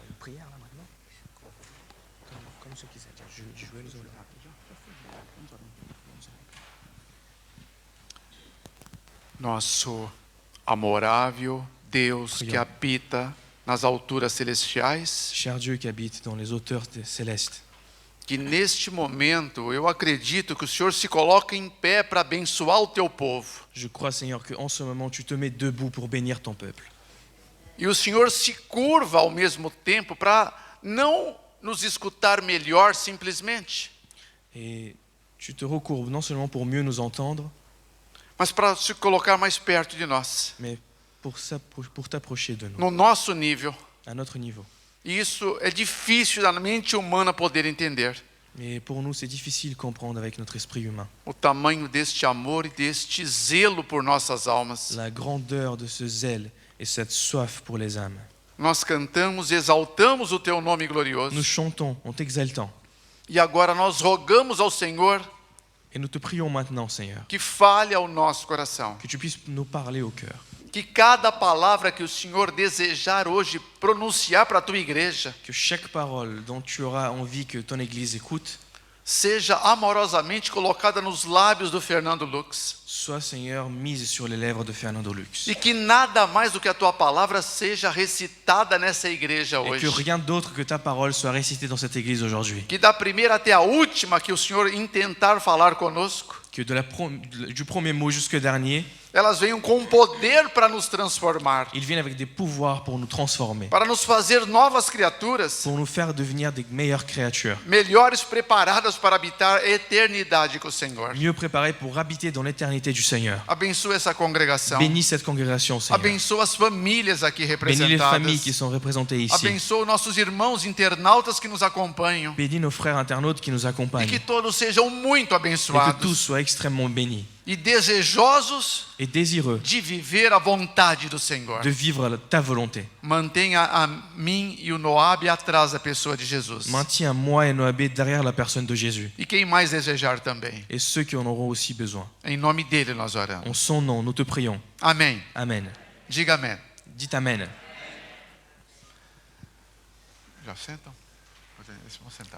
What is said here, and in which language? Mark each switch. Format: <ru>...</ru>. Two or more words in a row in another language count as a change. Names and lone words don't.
<fr>prière là maintenant. Comme ceux qui savent, je jouais les autres.</fr> <pt>Nosso amorável Deus que Obrigado. habita nas alturas celestiais,</pt> <fr>Cher Dieu qui habite dans les hauteurs célestes,</fr> <pt>que neste momento eu acredito que o Senhor se coloca em pé para abençoar o teu povo.</pt> <fr>je crois Seigneur qu'en ce moment tu te mets debout pour bénir ton peuple.</fr> <pt>E o Senhor se curva ao mesmo tempo para não nos escutar melhor simplesmente,</pt> <fr>Et tu te recourbes non seulement pour mieux nous entendre,</fr> <pt>mas para se colocar mais perto de nós,</pt> <fr>mais pour t'approcher de nous,</fr> <pt>no nosso nível.</pt> <fr>à notre niveau.</fr> <pt>E isso é difícil da mente humana poder entender.</pt> <fr>Mais pour nous, c'est difficile de comprendre avec notre esprit humain</fr> <pt>O tamanho deste amor e deste zelo por nossas almas.</pt> <fr>la grandeur de ce zèle et cette soif pour les âmes.</fr> <pt>Nós cantamos, exaltamos o teu nome glorioso.</pt> <fr>Nous chantons en t'exaltant</fr> <pt>E agora nós rogamos ao Senhor</pt> <fr>et nous te prions maintenant, Seigneur,</fr> <pt>que fale ao nosso coração.</pt> <fr>que tu puisses nous parler au cœur.</fr> <pt>Que cada palavra que o Senhor desejar hoje pronunciar para a tua igreja</pt> <fr>Que chaque parole dont tu auras envie que ton Église écoute</fr> <pt>seja amorosamente colocada nos lábios do Fernando Lux.</pt> <fr>soit, Seigneur, mise sur les lèvres de Fernando Lux.</fr> <pt>E que nada mais do que a tua palavra seja recitada nessa igreja</pt> <fr>Et</fr> <pt>hoje.</pt> <fr>que rien d'autre que ta parole soit récitée dans cette Église aujourd'hui.</fr> <pt>Que da primeira até a última que o Senhor intentar falar conosco,</pt> <fr>Que du premier mot jusqu'au dernier,</fr> <pt>elas venham com poder para nos transformar,</pt> <fr>ils viennent avec des pouvoirs pour nous transformer,</fr> <pt>para nos fazer novas criaturas,</pt> <fr>pour nous faire devenir des meilleures créatures,</fr> <pt>melhores preparadas para habitar a eternidade com o Senhor.</pt> <fr>mieux préparées pour habiter dans l'éternité du Seigneur.</fr> <pt>Abençoa essa congregação.</pt> <fr>Bénis cette congrégation, Seigneur.</fr> <pt>Abençoa as famílias aqui</pt> <fr>Bénis les familles qui</fr> <pt>representadas.</pt> <fr>sont représentées ici.</fr> <pt>Abençoa nossos irmãos internautas que nos acompanham.</pt> <fr>Bénis nos frères internautes qui nous</fr> <pt>E</pt> <fr>accompagnent.</fr> <pt>que todos sejam muito</pt> <fr>Et que tous</fr> <pt>abençoados</pt> <fr>soient extrêmement bénis</fr> <pt>e desejosos</pt> <fr>et désireux</fr> <pt>de viver a vontade do Senhor.</pt> <fr>de vivre ta volonté.</fr> <pt>Mantenha a mim e o Noab atrás da pessoa de Jesus.</pt> <fr>Maintiens moi et Noabé derrière la personne de Jésus.</fr> <pt>E quem mais desejar também.</pt> <fr>Et ceux qui en auront aussi besoin.</fr> <pt>Em nome dele nós oramos.</pt> <fr>En son nom, nous te prions.</fr> <pt>Amém.</pt> <fr>Amen.</fr> <pt>Diga amém.</pt> <fr>Dites Amen.</fr> <pt>Já sentam? Eles vão sentar.</pt>